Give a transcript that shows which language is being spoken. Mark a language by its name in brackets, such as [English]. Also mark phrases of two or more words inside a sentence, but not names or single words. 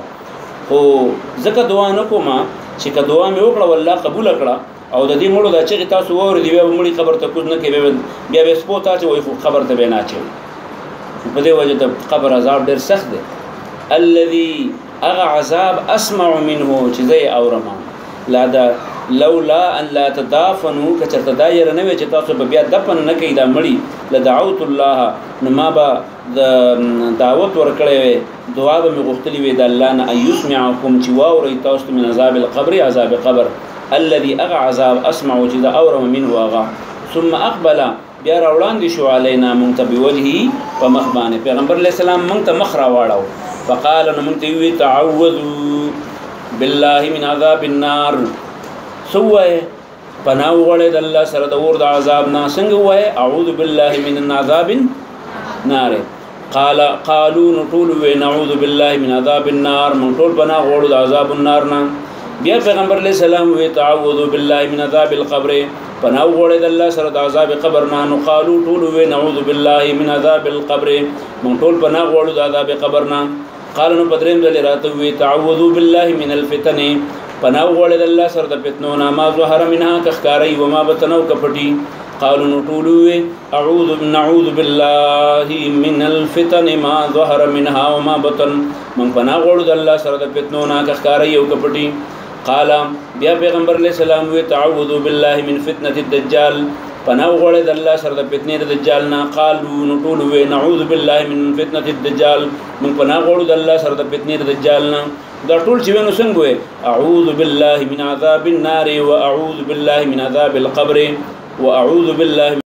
[Pashto] خو ځکه دعا نه کوم چې که دعا مې وکړه والله قبوله کړه او د دې مړو دا چغې تاسو واورېدې بیا به مړي قبر ته کوز نه کوي بیا به سپو ته اچوئ خو قبر ته به یې نه اچوئ. په دې وجه د قبر عذاب ډېر سخت دی. الذي هغه عذاب [Arabic] اسمع منه [Pashto] چې زه یې اورم لا دا [Arabic] لولا ان لا تدافنوا [Pashto] که چېرته دا یېره نه وی چې تاسو به بیا دفن نه کوئ دا مړي [Arabic] لدعوت الله [Pashto] نو ما به د دعوت ورکړی وی دعا به مې غوښتلې وي د الله نه [Arabic] ان یسمعکم [Pashto] چې واورئ تاسو ته [Arabic] من عذاب القبر [Pashto] عذاب قبر الذي هغه عذاب اسمع چې دا اورم منه هغه. [Arabic] ثم اقبل [Pashto] بیا راوړاندې شو علینا مونږ ته بوجهي په مخ باندې پیغمبر علیه السلام مونږ ته مخ راواړو. [Arabic] فقال [Pashto] نو مونږ ته وویل [Arabic] تعوذوا بالله من عذاب النار. [Pashto] څه ووایې پناه وغواړئ د الله سره د اور د عذاب نه. څنګه ووایې [Arabic] اعوذ بالله من عذاب النار. [Pashto] قالوا نو ټول ووایې [Arabic] نعوذ بالله من عذاب النار [Pashto] مونږ ټول پناه غواړو د [Arabic] عذاب النار [Pashto] نه. بیا پیغمبر علیه السلام ووایي [Arabic] تعوذوا بالله من عذاب القبر [Pashto] پناه وغواړئ د الله سره د عذاب قبر نه. نو قالو ټول ووایي [Arabic] نعوذ بالله من عذاب القبر [Pashto] مونږ ټول پناه غواړو د عذاب قبر نه. قال نو په درېیم ځل راته ووایي [Arabic] تعوذوا بالله من الفتن [Pashto] پناه وغواړئ د الله سره د فتنو نه [Arabic] ما ظهر منها [Pashto] که ښکارئ [Arabic] وما بطن [Pashto] او که پټي. قالو نو ټول ووایي [Arabic] نعوذ بالله من الفتن ما ظهر منها وما بطن [Pashto] مونږ پناه غواړو د الله سره د فتنو نه که ښکارئ او که پټي. قال بیا پیغمبر علیه السلام وی [Arabic] تعوذوا بالله من فتنة الدجال [Pashto] پناه وغواړئ د الله سره د فتنې د دجال نه. قالو نو ټول وی [Arabic] نعوذ بالله من فتنة الدجال [Pashto] مونږ پناه غواړو د الله سره د فتنې د دجال نه. دا ټول چې وینو څنګه وی [Arabic] اعوذ بالله من عذاب النار واعوذ بالله من عذاب القبر واعوذ بالله